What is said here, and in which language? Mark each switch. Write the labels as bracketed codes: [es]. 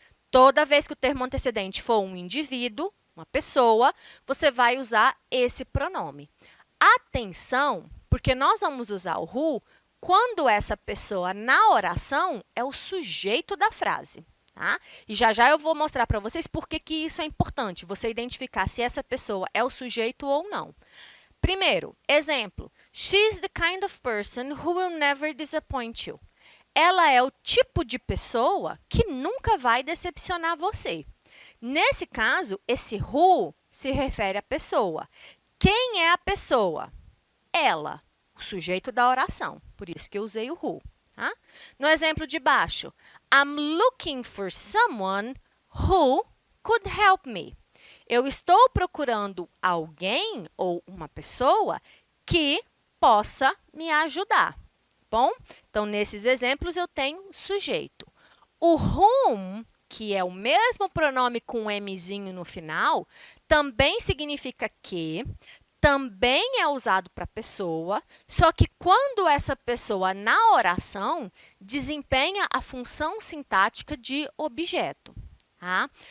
[pt] Toda vez que o termo antecedente for um indivíduo, uma pessoa, você vai usar esse pronome. Atenção, porque nós vamos usar o who quando essa pessoa na oração é o sujeito da frase. Tá? E já já eu vou mostrar para vocês por que isso é importante, você identificar se essa pessoa é o sujeito ou não. Primeiro, exemplo. [en] She's the kind of person who will never disappoint you. [pt] Ela é o tipo de pessoa que nunca vai decepcionar você. Nesse caso, esse who se refere à pessoa. Quem é a pessoa? Ela, o sujeito da oração. Por isso que eu usei o who. Tá? No exemplo de baixo, [en] I'm looking for someone who could help me. [pt] Eu estou procurando alguém ou uma pessoa que possa me ajudar. Bom, então nesses exemplos eu tenho sujeito. O whom, que é o mesmo pronome com um mzinho no final, também significa que, também é usado para pessoa, só que quando essa pessoa na oração desempenha a função sintática de objeto. Tá?